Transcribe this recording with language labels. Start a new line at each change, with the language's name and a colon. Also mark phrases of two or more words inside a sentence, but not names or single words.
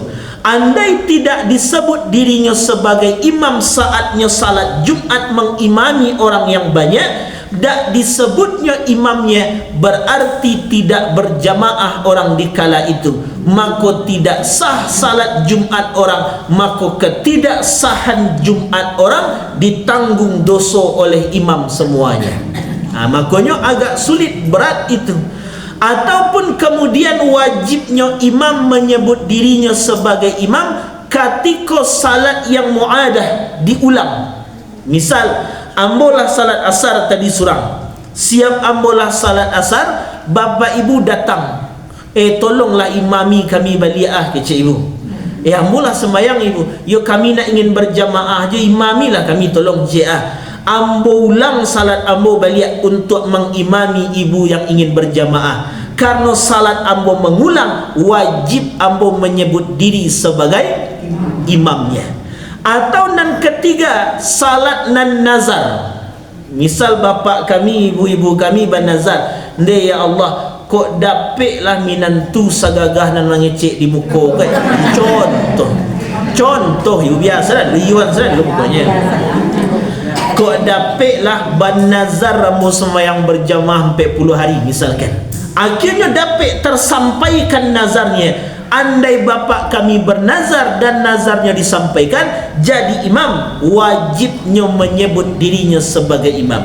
Indonesian: Andai tidak disebut dirinya sebagai imam saatnya salat Jumat mengimami orang yang banyak, tak disebutnya imamnya, berarti tidak berjamaah orang di kala itu, maka tidak sah salat Jumat orang, maka ketidaksahan Jumat orang ditanggung dosa oleh imam semuanya. Makanya agak sulit, berat itu. Ataupun kemudian wajibnya imam menyebut dirinya sebagai imam ketika salat yang muadah diulang. Misal,
Minangkabau: ambolah salat asar tadi surang, siap ambolah salat asar, bapa ibu datang, tolonglah imami kami baliah ke cik ibu. Ambolah sembahyang ibu, yo kami nak ingin berjamaah je, imamilah kami tolong cik ambo ulang salat ambo balik untuk mengimami ibu yang ingin berjamaah.
Indonesian: Karena salat ambo mengulang, wajib ambo menyebut diri sebagai imamnya. Atau nan ketiga, salat nan nazar. Misal bapak kami, ibu-ibu kami bernazar,
Minangkabau: "Ndai ya Allah, kok dapatlah minantu sagagah nan mengecek di muka kan?"
Indonesian: Contoh ibu biasa liuan saja pokoknya.
Minangkabau: Kok dapatlah bernazar rambu sembahyang berjamaah 40 hari misalkan.
Indonesian: Akhirnya dapat tersampaikan nazarnya. Andai bapak kami bernazar dan nazarnya disampaikan, jadi imam, wajibnya menyebut dirinya sebagai imam.